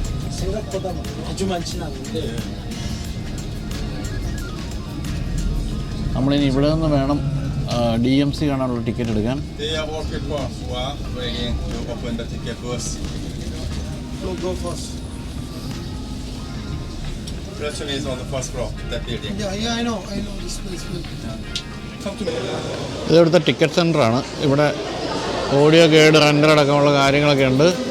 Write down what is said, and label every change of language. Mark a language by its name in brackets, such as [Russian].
[Korean] 생각보다 아주 많지는 않은데. [Malayalam] നമ്മളിനി ഇവിടെ നിന്ന് വേണം DMZ കാണാനുള്ള ടിക്കറ്റ് എടുക്കാൻ. [English] They are working for waiting to open the ticket first. Go first. Restaurant is on the first floor, that building. Yeah, I know this place. [Malayalam] ഇതിവിടുത്തെ ticket സെൻ്ററാണ്. ഇവിടെ audio guide, render അടക്കമുള്ള കാര്യങ്ങളൊക്കെ ഉണ്ട്.